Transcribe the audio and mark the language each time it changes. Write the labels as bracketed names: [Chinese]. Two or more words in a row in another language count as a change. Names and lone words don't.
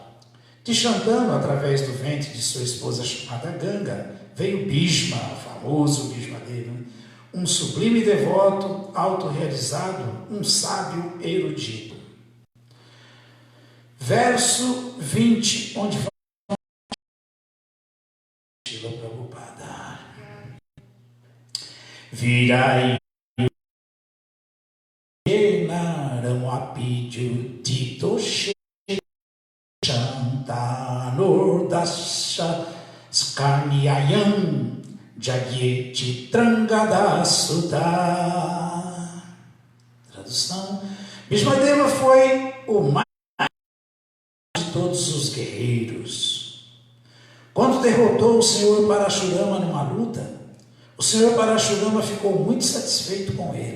[Portuguese] De Shantanu, através do ventre de sua esposa chamada Ganga, veio Bhishma, o famoso Bhishma Deva, um sublime devoto, autorrealizado, um sábio erudito. Verso 20, onde fala Srila Prabhupada. [Sanskrit] Virai Naram Apidyu Tito Shantanur Dasha Skarniyayam Jagyeti Trangadasuta. [Portuguese] Tradução: Bhishmadeva foi o mais de todos os guerreiros. Quando derrotou o Senhor Parashurama numa luta, o Senhor Parashurama ficou muito satisfeito com ele.